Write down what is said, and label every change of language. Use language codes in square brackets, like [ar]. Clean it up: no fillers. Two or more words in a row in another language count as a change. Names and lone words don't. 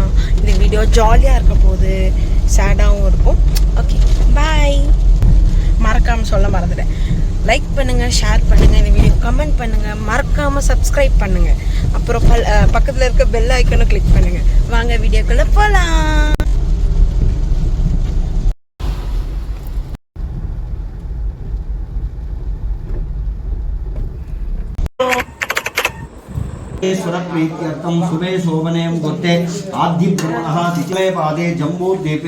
[ta] இந்த வீடியோ ஜாலியாக இருக்க போது, சேடாகவும் இருக்கும். [en] OK bye. [ta] மறக்காமல் சொல்ல மறந்துட்டேன், லைக் பண்ணுங்கள், ஷேர் பண்ணுங்கள், இந்த [en] video comment [ta] பண்ணுங்கள், மறக்காமல் சப்ஸ்கிரைப் பண்ணுங்கள். அப்புறம் பக்கத்தில் இருக்க [en] bell icon [ta] கிளிக் பண்ணுங்கள். வாங்க வீடியோக்குள்ளே போகலாம். [sa] सुरप्रीत्यर्थं शुभे शोभने मुहूर्ते आद्यभ्रमणः द्वितीये पादे जम्बूद्वीपे